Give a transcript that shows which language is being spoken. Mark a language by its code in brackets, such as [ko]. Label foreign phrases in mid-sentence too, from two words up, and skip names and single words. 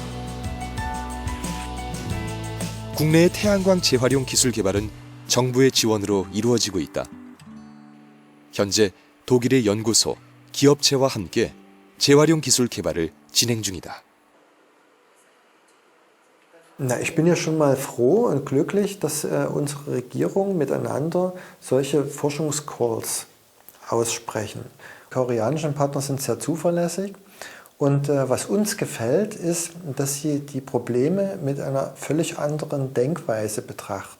[ko] 국내의 태양광 재활용 기술 개발은 정부의 지원으로 이루어지고 있다. 현재 독일의 연구소, 기업체와 함께 재활용 기술 개발을 진행 중이다. [de] Na, ich bin ja schon mal froh und glücklich, dass unsere Regierungen miteinander solche Forschungscalls aussprechen. Die koreanischen Partner sind sehr zuverlässig und was uns gefällt, ist, dass sie die Probleme mit einer völlig anderen Denkweise betrachten.